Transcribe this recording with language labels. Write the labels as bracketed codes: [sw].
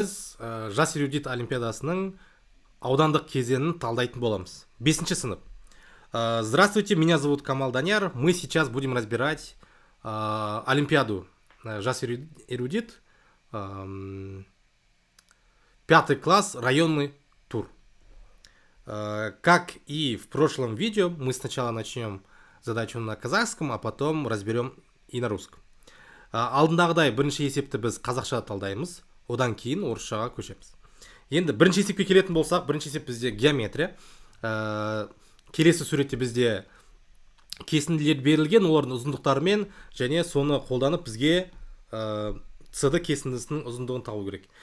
[kk] жас эрудит олимпиадасының аудандық кезеңін талдайтын боламыз. 5 сынып. [ru] Здравствуйте, меня зовут Камал Даняр. Мы сейчас будем разбирать олимпиаду жас эрудит, 5 класс, районный тур. Как и в прошлом видео, мы сначала начнем задачу на казахском, а потом разберем и на русском. [kk] Алдындағыдай бірінші есепті біз қазақша талдаймыз, одан кейін орысшаға көшеміз. Енді бірінші есепке келетін болсақ, бірінші есеп бізде геометрия. Келесі суретте бізде кесінділер берілген, олардың ұзындықтарымен және соны қолданып бізге CD кесіндісінің ұзындығын табу керек.